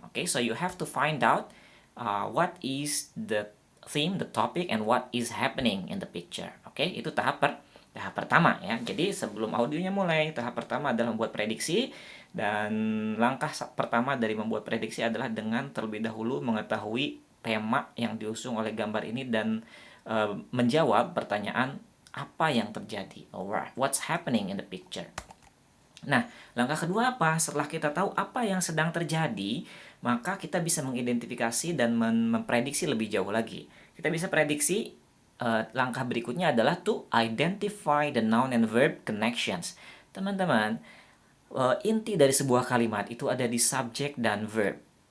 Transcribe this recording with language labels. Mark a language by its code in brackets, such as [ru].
[en] Oke, so you have to find out what is the theme, the topic, and what is happening in the picture. [id] Oke, itu tahap pertama ya. Jadi sebelum audionya mulai, tahap pertama adalah membuat prediksi, dan langkah pertama dari membuat prediksi adalah dengan terlebih dahulu mengetahui tema yang diusung oleh gambar ini dan menjawab pertanyaan apa yang terjadi. [en] Alright, what's happening in the picture? [id] Nah, langkah kedua apa? Setelah kita tahu apa yang sedang terjadi, maka kita bisa mengidentifikasi dan memprediksi lebih jauh lagi. Kita bisa prediksi, langkah berikutnya adalah [en] to identify the noun and verb connections. [id] Teman-teman, inti dari sebuah kalimat itu ada di subject dan verb.